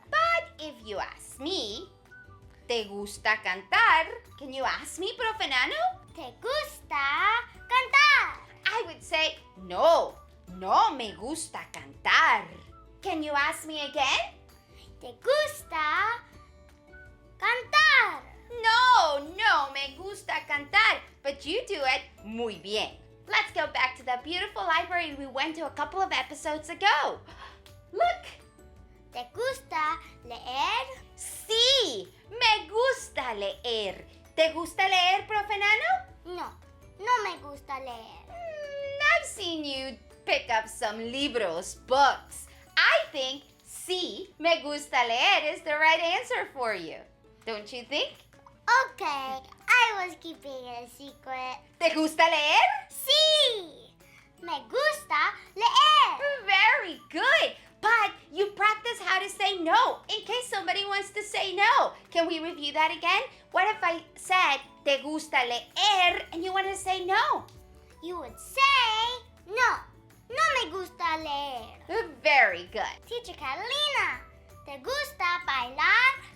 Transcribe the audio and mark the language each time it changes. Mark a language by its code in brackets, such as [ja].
[en] but if you ask me, [es] ¿te gusta cantar? [en] Can you ask me, Profe Nano? [es] ¿Te gusta cantar? [en] I would say, [es] no, no me gusta cantar. [en] Can you ask me again? [es] ¿Te gusta cantar? No, no me gusta cantar. [en] But you do it [es] muy bien. [en] Let's go back to the beautiful library we went to a couple of episodes ago. Look. [es] ¿Te gusta leer? Sí, me gusta leer. ¿Te gusta leer, Profe Nano? No. no me gusta leer. [en] I've seen you pick up some libros, books. I think [es] sí, me gusta leer [en] is the right answer for you. Don't you think? Okay, I was keeping it a secret. [es] ¿Te gusta leer? Sí, me gusta leer. [en] Very good. But you practice how to say no in case somebody wants to say no. Can we review that again? What if I said, [es] ¿te gusta leer? [en] And you want to say no? You would say, [es] no, no me gusta leer. [en] Very good. [es] Teacher Catalina, ¿te gusta bailar?